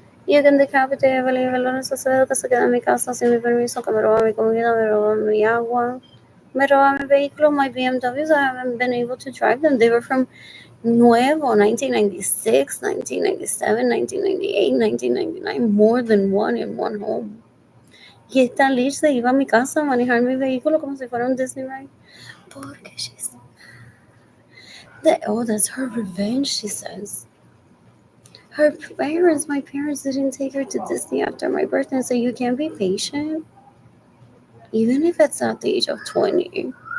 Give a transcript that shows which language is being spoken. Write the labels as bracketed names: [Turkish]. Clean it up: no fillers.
[English] You can decapitate [Spanish] Evelyn Lorenzo Acevedo, que se queda en mi casa sin mi permiso, que me roba mi comida, me roba mi agua, me roba mi vehículo, [English] my BMWs. I haven't been able to drive them. They were from Nuevo, 1996, 1997, 1998, 1999, more than one in one home. [Spanish] Y esta Liz se iba a mi casa a manejar mi vehículo como si fuera un Disney ride. Porque [English] she's oh, that's her revenge, she says. Her parents, my parents didn't take her to Disney after my birthday, so you can't be patient. Even if it's at the age of 20.